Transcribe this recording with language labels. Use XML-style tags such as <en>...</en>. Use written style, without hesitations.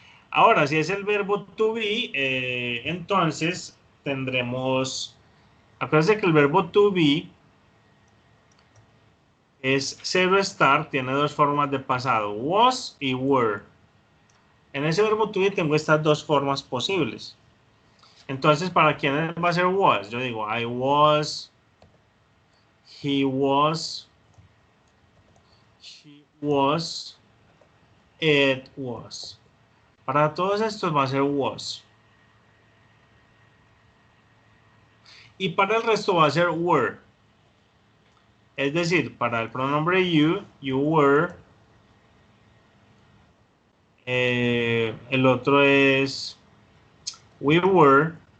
<es>Ahora, si es el verbo to be, entonces tendremos... Acuérdense que el verbo to be es zero estar, tiene dos formas de pasado, was y were. En ese verbo to be tengo estas dos formas posibles. Entonces, ¿para quién va a ser was? Yo digo,</es> <en>I was, he was, she was, it was.</en> <es>Para todos estos va a ser was. Y para el resto va a ser were. Es decir, para el pronombre you,</es> <en>you were.</en> <es>El otro es</es> <en>we were.</en>